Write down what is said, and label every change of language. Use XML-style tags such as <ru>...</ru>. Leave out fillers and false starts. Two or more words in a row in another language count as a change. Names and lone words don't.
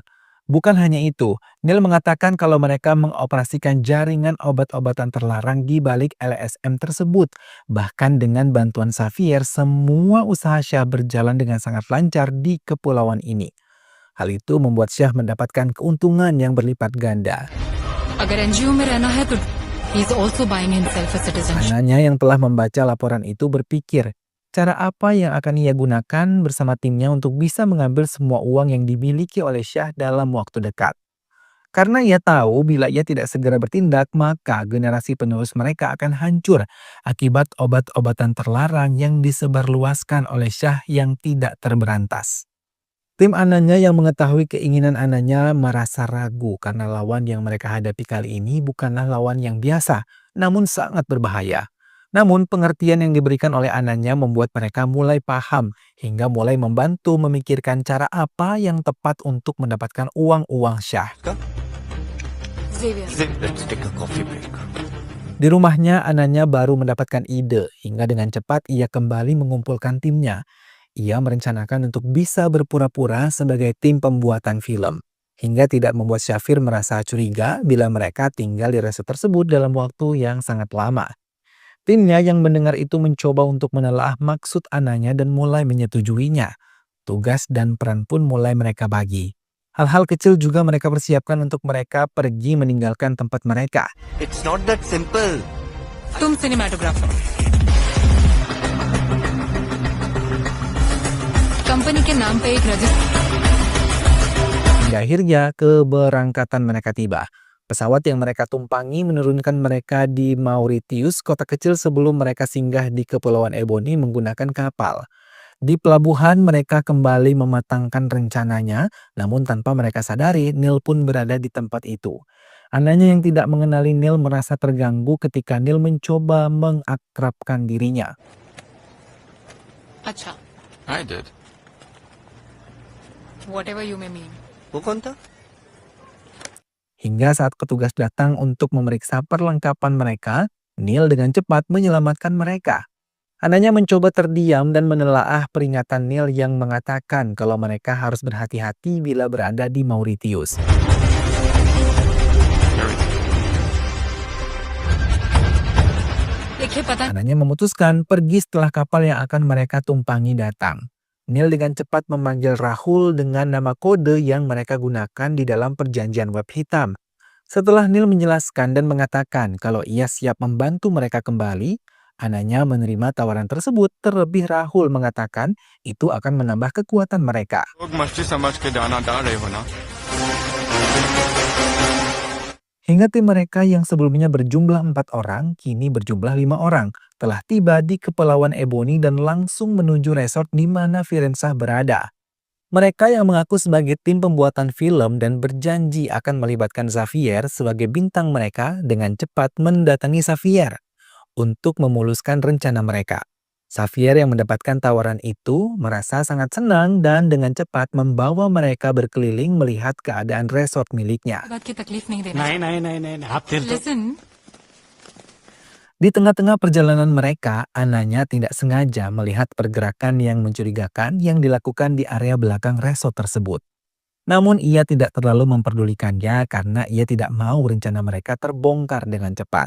<id>Bukan hanya itu, Neil mengatakan kalau mereka mengoperasikan jaringan obat-obatan terlarang di balik LSM tersebut. Bahkan dengan bantuan Xavier, semua usaha Shah berjalan dengan sangat lancar di kepulauan ini. Hal itu membuat Shah mendapatkan keuntungan yang berlipat ganda.</id> <hi>अगर एनजीओ में रहना है तो</hi> <en>he is also buying himself a citizenship.</en> <id>Anaknya yang telah membaca laporan itu berpikir, cara apa yang akan ia gunakan bersama timnya untuk bisa mengambil semua uang yang dimiliki oleh Shah dalam waktu dekat. Karena ia tahu bila ia tidak segera bertindak, maka generasi penerus mereka akan hancur akibat obat-obatan terlarang yang disebarluaskan oleh Shah yang tidak terberantas. Tim anaknya yang mengetahui keinginan anaknya merasa ragu karena lawan yang mereka hadapi kali ini bukanlah lawan yang biasa, namun sangat berbahaya. Namun pengertian yang diberikan oleh anaknya membuat mereka mulai paham hingga mulai membantu memikirkan cara apa yang tepat untuk mendapatkan uang-uang Shah. Xavier.</id> <en>Let's take a coffee break.</en> <id>Di rumahnya, anaknya baru mendapatkan ide hingga dengan cepat ia kembali mengumpulkan timnya. Ia merencanakan untuk bisa berpura-pura sebagai tim pembuatan film hingga tidak membuat Xavier merasa curiga bila mereka tinggal di resort tersebut dalam waktu yang sangat lama. Timnya yang mendengar itu mencoba untuk menelaah maksud anaknya dan mulai menyetujuinya. Tugas dan peran pun mulai mereka bagi. Hal-hal kecil juga mereka persiapkan untuk mereka pergi meninggalkan tempat mereka.</id> <en>It's not that simple.</en> <hi>तुम सिनेमाटोग्राफर कंपनी के नाम पे एक रजिस्टर</hi> <id>Hingga akhirnya keberangkatan mereka tiba. Pesawat yang mereka tumpangi menurunkan mereka di Mauritius, kota kecil sebelum mereka singgah di Kepulauan Ebony menggunakan kapal. Di pelabuhan mereka kembali mematangkan rencananya, namun tanpa mereka sadari Neil pun berada di tempat itu. Anaknya yang tidak mengenali Neil merasa terganggu ketika Neil mencoba mengakrabkan dirinya.</id> <hi>अच्छा</hi> <en>I did. whatever you may mean.</en> <hi>वो कौन था?</hi> <id>Hingga saat petugas datang untuk memeriksa perlengkapan mereka, Neil dengan cepat menyelamatkan mereka. Anaknya mencoba terdiam dan menelaah peringatan Neil yang mengatakan kalau mereka harus berhati-hati bila berada di Mauritius.</id> <hi>देखिए पता</hi> <id>Anaknya memutuskan pergi setelah kapal yang akan mereka tumpangi datang. Neil dengan cepat memanggil Rahul dengan nama kode yang mereka gunakan di dalam perjanjian web hitam. Setelah Neil menjelaskan dan mengatakan kalau ia siap membantu mereka kembali, anaknya menerima tawaran tersebut. Terlebih Rahul mengatakan itu akan menambah kekuatan mereka.</id> <hi>लोग मस्ती समझ के दाना डाल रहे हो ना।</hi> <id>Hingga tim mereka yang sebelumnya berjumlah 4 orang, kini berjumlah 5 orang, telah tiba di Kepulauan Ebony dan langsung menuju resort di mana Firenzah berada. Mereka yang mengaku sebagai tim pembuatan film dan berjanji akan melibatkan Xavier sebagai bintang mereka dengan cepat mendatangi Xavier untuk memuluskan rencana mereka. Xavier yang mendapatkan tawaran itu merasa sangat senang dan dengan cepat membawa mereka berkeliling melihat keadaan resort miliknya.</id> <hi>बात की तकलीफ नहीं देना नहीं नहीं नहीं नहीं नहीं, आप फिर तो</hi> <en>Listen,</en> <id>Di tengah-tengah perjalanan mereka, Ananya tidak sengaja melihat pergerakan yang mencurigakan yang dilakukan di area belakang resort tersebut. Namun ia tidak terlalu memperdulikannya karena ia tidak mau rencana mereka terbongkar dengan cepat.</id>